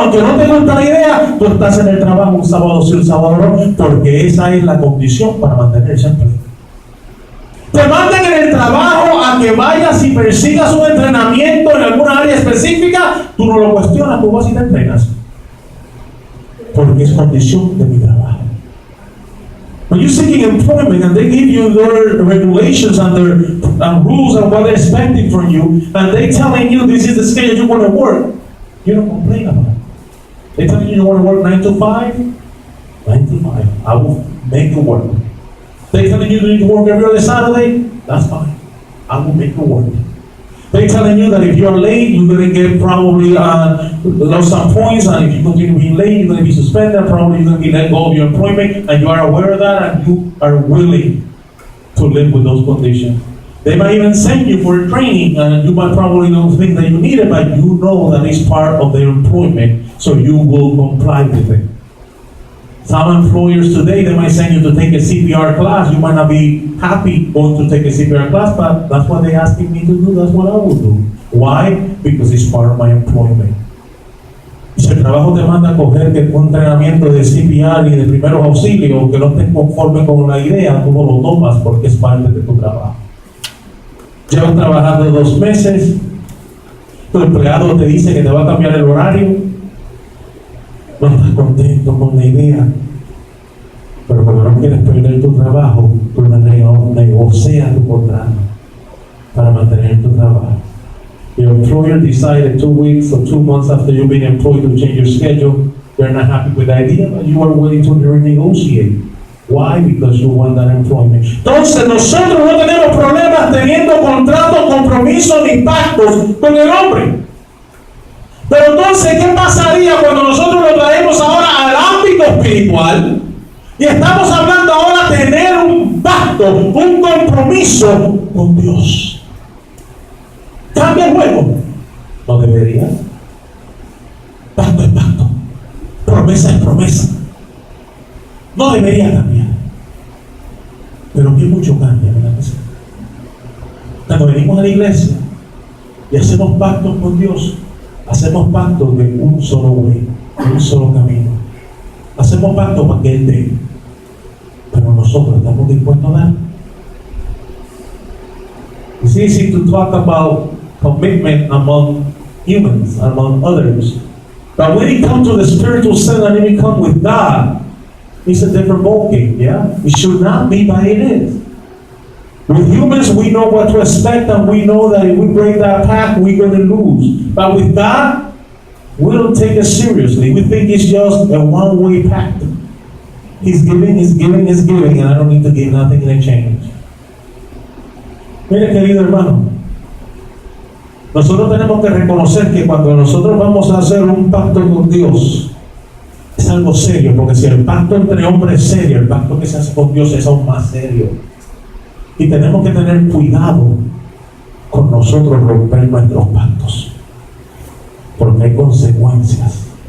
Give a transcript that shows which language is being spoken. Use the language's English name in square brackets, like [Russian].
[Spanish] Aunque no te gusta la idea, tú estás en el trabajo un sábado sí, un sábado no, porque esa es la condición para mantenerse en empleo. Te mandan en el trabajo a que vayas y persigas un entrenamiento en alguna área específica, tú no lo cuestionas, tú vas y te entrenas. Porque es condición de mi trabajo. [English] When you're seeking employment and they give you their regulations and their rules and what they're expecting from you, and they're telling you this is the schedule you want to work, you don't complain about it. They're telling you want to work 9 to 5, 9 to 5. I will make it work. They're telling you need to work every other Saturday, that's fine. I will make it work. They're telling you that if you're late, you're going to get probably lost some points, and if you continue being late, you're going to be suspended, probably you're going to be let go of your employment, and you are aware of that, and you are willing to live with those conditions. They might even send you for training, and you might probably don't think that you need it, but you know that it's part of their employment, so you will comply with it. Some employers today, they might send you to take a CPR class. You might not be happy going to take a CPR class, but that's what they're asking me to do. That's what I will do. Why? Because it's part of my employment. [Spanish] Si el trabajo te manda a coger un entrenamiento de CPR y de primeros auxilios, que no estés conforme con la idea, tú no lo tomas porque es parte de tu trabajo. Llevas trabajando 2 meses, tu empleado te dice que te va a cambiar el horario, no estás contento con la idea, pero como no quieres perder tu trabajo, tú negocias tu contrato. para mantener tu trabajo. [English] Your employer decided 2 weeks or 2 months after you've been employed to change your schedule. They're not happy with the idea, but you are willing to renegotiate. Why? Because you want that employment. [Spanish] Entonces nosotros no tenemos problemas teniendo contratos, compromisos ni pactos con el hombre. Pero entonces, ¿qué pasaría cuando nosotros lo traemos ahora al ámbito espiritual? Y estamos hablando ahora de tener un pacto, un compromiso con Dios. ¿Cambia el juego? No debería. Pacto es pacto. Promesa es promesa. No debería cambiar. Pero que mucho cambia, ¿verdad? Cuando venimos a la iglesia y hacemos pactos con Dios, hacemos pactos de un solo [English] way, [Spanish] de un solo camino. Hacemos pactos para que Él dé. Pero nosotros estamos dispuestos a dar. [English] It's easy to talk about commitment among humans, among others. But when it comes to the spiritual sin and it comes with God, it's a different ballgame, yeah? It should not be, but it is. With humans, we know what to expect, and we know that if we break that path, we're going to lose. But with God, we don't take it seriously. We think it's just a one-way path. He's giving, He's giving, He's giving, and I don't need to give nothing in exchange. [Spanish] Mire, querido hermano, nosotros tenemos que reconocer que cuando nosotros vamos a hacer un pacto con Dios, es algo serio, porque si el pacto entre hombres es serio, el pacto que se hace con Dios es aún más serio. Y tenemos que tener cuidado con nosotros romper nuestros pactos, porque hay consecuencias.